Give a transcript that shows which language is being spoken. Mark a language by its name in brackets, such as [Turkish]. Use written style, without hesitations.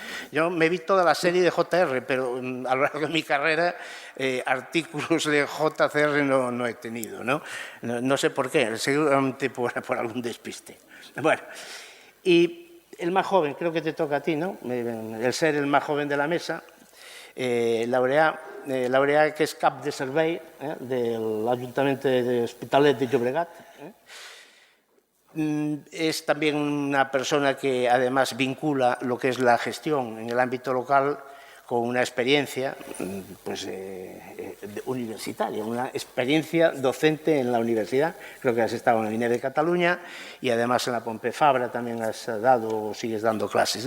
[Spanish] Yo me vi toda la serie de JR, pero a lo largo de mi carrera artículos de JCR no he tenido, ¿no? No sé por qué, seguramente por algún despiste. Bueno, y el más joven, creo que te toca a ti, ¿no? El ser el más joven de la mesa, Laureà, [Catalan] que és cap de servei de l'Ajuntament [Spanish] de Hospitalet de Llobregat. Es también una persona que además vincula lo que es la gestión en el ámbito local con una experiencia pues, universitaria, una experiencia docente en la universidad. Creo que has estado en la INE de Cataluña y además en la Pompeu Fabra también has dado o sigues dando clases.